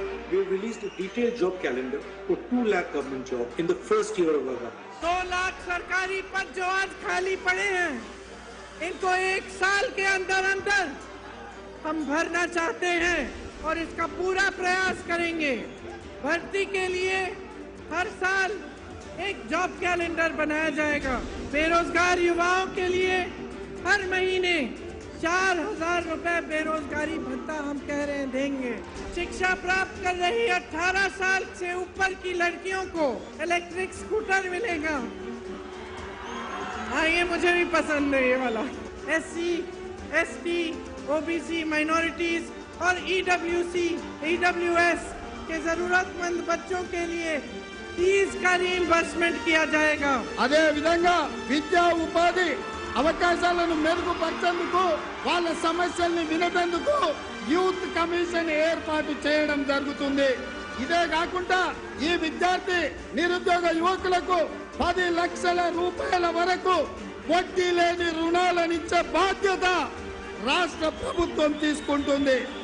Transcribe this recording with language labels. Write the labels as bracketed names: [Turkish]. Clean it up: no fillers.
[English] We have released a detailed job calendar for 2 lakh government jobs in the first year of our government. [Hindi] 2 lakh सरकारी पद जो आज खाली पड़े हैं, इनको 1 साल के अंदर हम भरना चाहते हैं और इसका पूरा प्रयास करेंगे। भर्ती के लिए हर साल एक जॉब कैलेंडर बनाया जाएगा। बेरोजगार युवाओं के लिए हर महीने 4,000 रुपए बेरोजगारी भत्ता हम कह रहे हैं देंगे। शिक्षा प्राप्त कर रही 18 साल से ऊपर की लड़कियों को इलेक्ट्रिक स्कूटर मिलेगा। हाँ, ये मुझे भी पसंद है ये वाला। SC, ST, OBC, माइनॉरिटीज और EWS के जरूरतमंद बच्चों के लिए फीस का रीइंबर्समेंट किया जाएगा। [Telugu] అదే విధంగా విద్యా ఉపాధి అవకాశాలను మెరుగుపరిచేందుకు, వాళ్ళ సమస్యల్ని వినేందుకు యూత్ కమిషన్ ఏర్పాటు చేయడం జరుగుతుంది. ఇదే కాకుండా ఈ విద్యార్థి నిరుద్యోగ యువకులకు 10 లక్షల రూపాయల వరకు వడ్డీ లేని రుణాలనిచ్చే బాధ్యత రాష్ట్ర ప్రభుత్వం తీసుకుంటుంది.